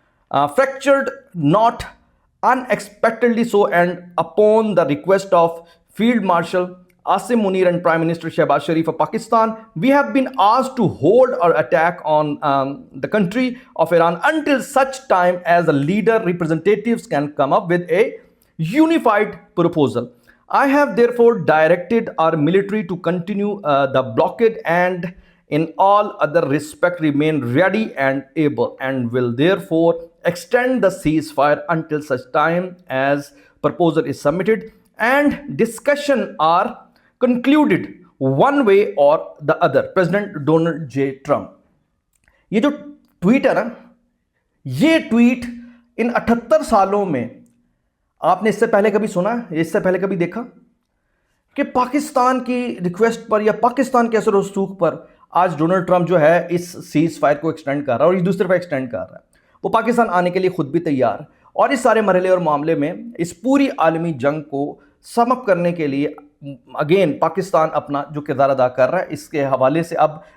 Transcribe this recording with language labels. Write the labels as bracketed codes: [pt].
[en] fractured, not unexpectedly so, and upon the request of Field Marshal Asim Munir and Prime Minister Shehbaz Sharif of Pakistan, we have been asked to hold our attack on the country of Iran until such time as the leader representatives can come up with a unified proposal. I have therefore directed our military to continue the blockade and in all other respect remain ready and able, and will therefore extend the ceasefire until such time as proposal is submitted and discussion are concluded one way or the other. President Donald J. Trump. [ur] یہ جو tweet ہے نا، یہ tweet ان 78 سالوں میں آپ نے اس سے پہلے کبھی سنا، اس سے پہلے کبھی دیکھا کہ پاکستان کی ریکویسٹ پر یا پاکستان کے اثر و رسوخ پر آج ڈونلڈ ٹرمپ جو ہے اس سیز فائر کو ایکسٹینڈ کر رہا ہے، اور یہ دوسری طرف ایکسٹینڈ کر رہا ہے، وہ پاکستان آنے کے لیے خود بھی تیار، اور اس سارے مرحلے اور معاملے میں اس پوری عالمی جنگ کو سم اپ کرنے کے لیے اگین پاکستان اپنا جو کردار ادا کر رہا ہے۔ اس کے حوالے سے اب